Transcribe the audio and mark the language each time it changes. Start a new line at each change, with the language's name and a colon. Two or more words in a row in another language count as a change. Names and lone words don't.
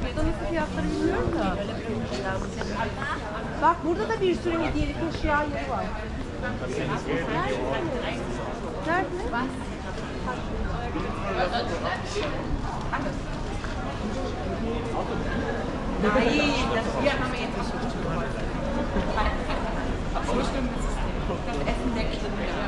Turkish: Burada nasıl fiyatları bilmiyorum da. Bak burada da bir sürü hediyelik eşya yeri var. Nerede?
German: Nein, das hier haben wir jetzt nicht. So stimmt es. Das Essen 6 Stunden.